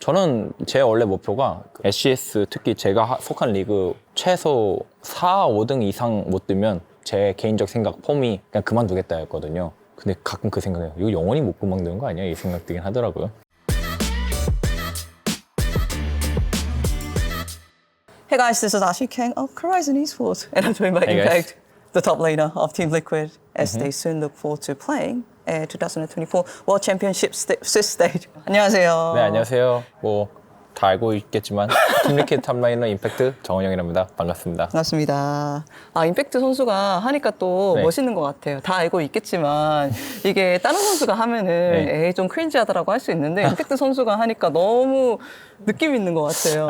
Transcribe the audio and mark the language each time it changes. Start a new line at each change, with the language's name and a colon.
Korean: 저는 제 원래 목표가 SCS 특히 제가 속한 리그 최소 4, 5등 이상 못 뜨면 제 개인적 생각 폼이 그냥 그만두겠다였거든요. 근데 가끔 그 생각해요. 이거 영원히 못 그만두는 거 아니야? 이 생각 들긴 하더라고요.
English: Hey guys, this is Ashi Kang of Horizon Esports, and I'm joined by Hey guys. Impact, the top laner of Team Liquid, as they soon look forward to playing at 2024 World Championship Swiss stage.
Korean: 안녕하세요. 네, 안녕하세요. 뭐 다 알고 있겠지만 팀리켓 탑라이너 임팩트 정원영이랍니다. 반갑습니다. 반갑습니다. 임팩트 선수가 하니까 또 네. 멋있는 것 같아요. 다 알고 있겠지만 이게 다른 선수가 하면은 네. 에이 좀 크린지하다라고 할 수 있는데 임팩트 선수가 하니까 너무 느낌 있는 것 같아요.